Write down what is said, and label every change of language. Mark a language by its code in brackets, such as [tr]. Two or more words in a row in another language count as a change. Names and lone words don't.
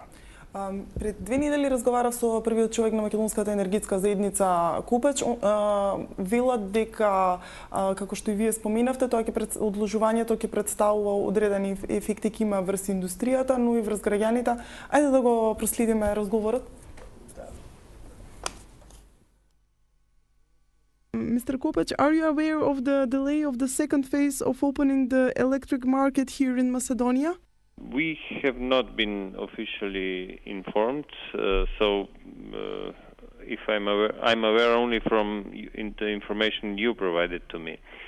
[mk] Пред 2 недели разговарав со првиот човек на Македонската енергетска заедница Купеч. Велат дека, како што и вие споменавте, одложувањето ќе представува одредени ефекти ќе има врз индустријата, но и врз граѓаните. Ајде да го проследиме разговорот. [en] Mr. Kopec, are you aware of the delay of the second phase of opening the electric market here in Macedonia? We have not been officially informed, if I'm aware only from the information you provided to me.